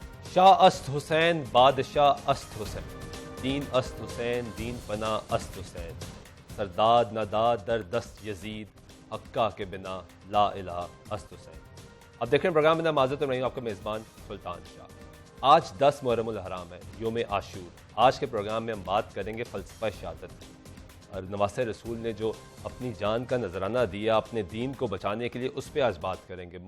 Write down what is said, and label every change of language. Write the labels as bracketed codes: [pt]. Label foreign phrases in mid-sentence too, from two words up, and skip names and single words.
[fa] شاہ است حسین بادشاہ است حسین، دین است حسین دین پنا است حسین، سرداد نداد در دست یزید حقہ کے بنا [ar] لا الہ [fa] است حسین۔ [ur] اب دیکھ رہے ہیں پروگرام میں معذرت میں آپ کا میزبان سلطان شاہ۔ آج 10 محرم الحرام ہے، یوم عاشور۔ آج کے پروگرام میں ہم بات کریں گے فلسفہ شہادت کی، اور نواسہ رسول نے جو اپنی جان کا نذرانہ دیا اپنے دین کو بچانے کے لیے، اس پہ آج بات کریں گے۔